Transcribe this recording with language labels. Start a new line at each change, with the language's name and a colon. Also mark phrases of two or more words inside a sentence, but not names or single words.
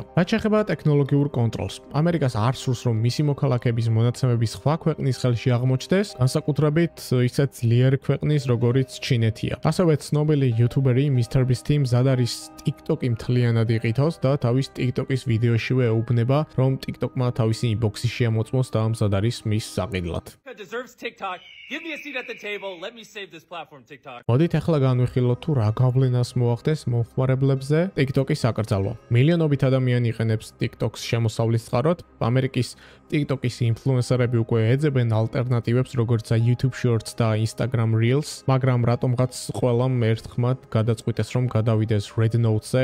Georgian: რაც შეეხება ტექნოლოგიურ კონტროლს. ამერიკას არ სურს, რომ მისი მოქალაქეების მონაცემები სხვა ქვეყნის ხელში აღმოჩნდეს, განსაკუთრებით ისეთ ძლიერი ქვეყნის, როგორიც ჩინეთია. ასევე ცნობილი იუთუბერი MrBeast მზად არის TikTok-ი მთლიანად იყითოს და თავის TikTok-ის ვიდეოშივე ეუბნება, რომ TikTok-მა თავისი ინბოქსი შეამოწმოს და მზად არის მის საყიდლად.
English: Give me a seat at the table. Let me save this platform, TikTok.
Georgian: მოდით ახლა განვიხილოთ თუ რა გავლენას მოახდენს მომხმარებლებზე TikTok-ის აკრძალვა. მილიონობით ადამიანი იყენებს TikTok-ს შემოსავლის წყაროდ. ამერიკის TikTok-ის ინფლუენსერები უკვე ეძებენ ალტერნატივებს, როგორიცაა YouTube Shorts და Instagram Reels, მაგრამ რატომღაც ყველამ ერთხმად გადაწყვიტეს, რომ გადავიდეს Red Note-ზე.